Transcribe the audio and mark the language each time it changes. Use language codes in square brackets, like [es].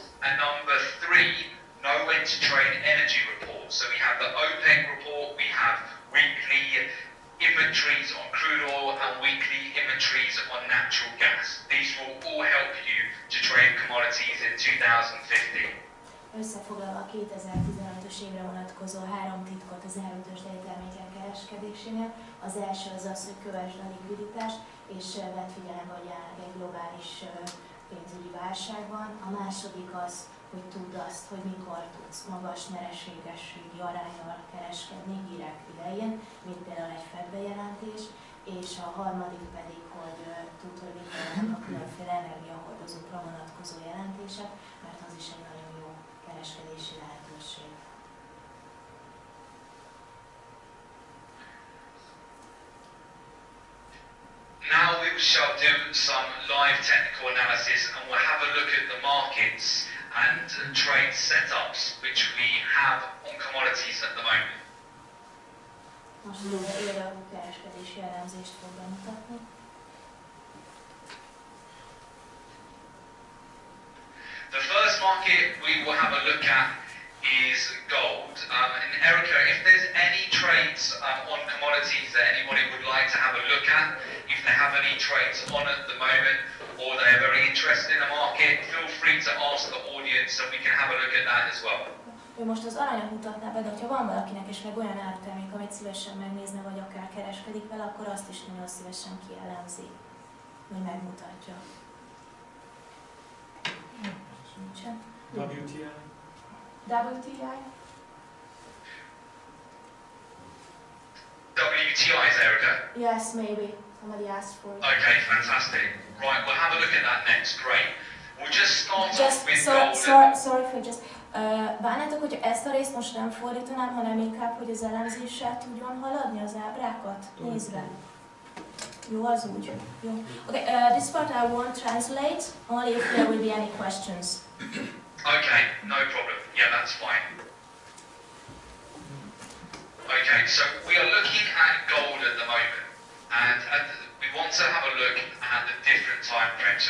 [en] And number 3, know when to trade energy reports. So we have the OPEC report, we have weekly inventories on crude oil and weekly inventories on natural gas. These will all help you to trade commodities in 2015. [hu] Összefoglalva a 2015-ös évre vonatkozó 3 titkot az árutőzsdei termékek kereskedésénél. Az első az az, hogy kövesd a likviditást, és vedd figyelembe, hogy jelenleg egy globális pénzügyi válság van. A második az, hogy tudd azt, hogy mikor tudsz magas nyereségességi aránnyal kereskedni hírek idején, mint például egy Fed bejelentés, és a harmadik pedig, hogy tudd, hogy mit jelentek a különféle energiahordozókra vonatkozó jelentések, mert az is egy nagyon jó kereskedési lehetőség. [en] Now we shall do some live technical analysis and we'll have a look at the markets and trade setups which we have on commodities at the moment. [hu] Most élő kereskedési elemzést fog bemutatni. [en] The first market we will have a look at is gold. And Erica, if there's any trades on commodities that anybody would like to have a look at, if they have any trades on at the moment or they're very interested in the market, feel free to ask the audience and we can have a look at that as well. [hu] Ő most az aranyat mutatná be, de ha van valakinek esetleg olyan ártermék, amit szívesen megnézne, vagy akár kereskedik vele, akkor azt is nagyon szívesen kielemzi, vagy megmutatja. Nincsen. [en] WTI? WTI? WTI is Erica? Yes, maybe. Somebody asked for it. Okay, fantastic. Right, we'll have a look at that next. Great. We'll just start off with Sorry for just... [hu] Bánnátok, hogy ezt a részt most nem fordítanám, hanem inkább, hogy az elemzéssel tudjon haladni az ábrákat nézve. Jó, az úgy. Jó. [en] Okay, this part I won't translate, only if there will be any questions. Okay, no problem. Yeah, that's fine. Okay, so we are looking at gold at the moment, and we want to have a look at the different time frames.